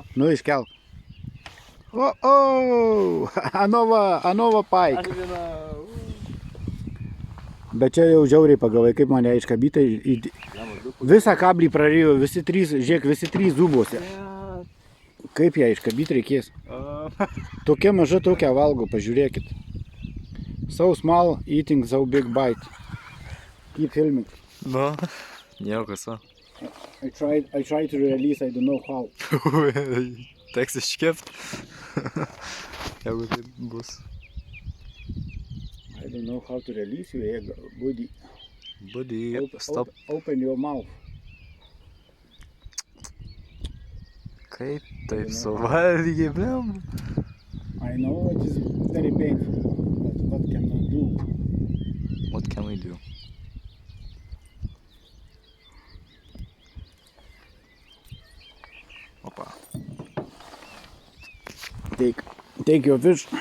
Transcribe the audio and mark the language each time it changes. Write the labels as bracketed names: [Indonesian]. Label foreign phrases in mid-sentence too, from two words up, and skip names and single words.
[Lithuanian] Nu, iškelk. O, Anova Pike. Aš vieną... Bet čia jau žiauriai pagavai, kaip mane iškabytai. Visą kablį prarijo, visi trys zubuose. Kaip ją iškabyti reikės? Tokia maža, tokia valgo, pažiūrėkit. [English] So small, eating so big bite. Keep filming. [Lithuanian] Nu, nieko su. [English] I tried to release, I don't know how. [Lithuanian] Teks iškept. Jeigu tai bus. [English] I don't know how to release you, buddy. Buddy, stop. Open your mouth. [Lithuanian] Kaip taip suvalgy, blem. [English] I know it is very painful, but what can I do? What can we do? Opa. Take your fish.